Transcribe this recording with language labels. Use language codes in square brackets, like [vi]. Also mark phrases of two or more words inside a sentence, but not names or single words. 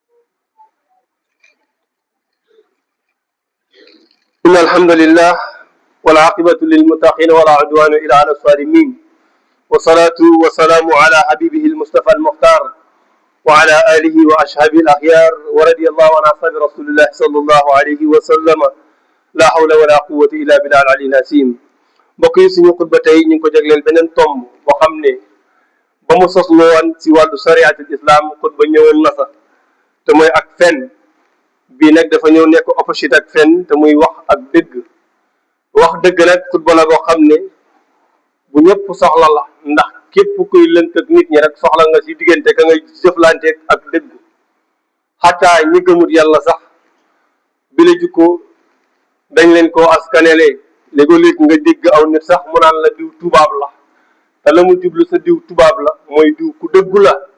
[ar] إن الحمد لله والعاقبة للمتقين ولا عدوان إلا على الظالمين والصلاة والسلام على حبيبه المصطفى المختار وعلى آله وأصحابه الأخيار ورضي الله عن أصحاب رسول الله صلى الله عليه وسلم لا حول ولا قوة إلا بالله العلي العظيم [wo] mbokk yi suñu xutba tey ñu ngi ko jagleel beneen tomb boo xam ne ba mu sosloo woon si wàllu sariatul islam xutba ñëwoon na fa te mooy ak fen bii nag dafa ñëw nekk opposite ak fen te muy wax ak dëgg wax dëgg nag xutba la boo xam ne bu ñëpp soxla la ndax képp kuy lënt ak nit ñi rek soxla nga si diggante ka ngay jëflanteeg ak dëgg xataa ñi gëmut yàlla sax bi la jukko dañ leen koo askanele léegi nga dégg aw nit sax mu naan la diw tubaab la te la mu jublu sa diw tubaab la mooy diw ku dëggu la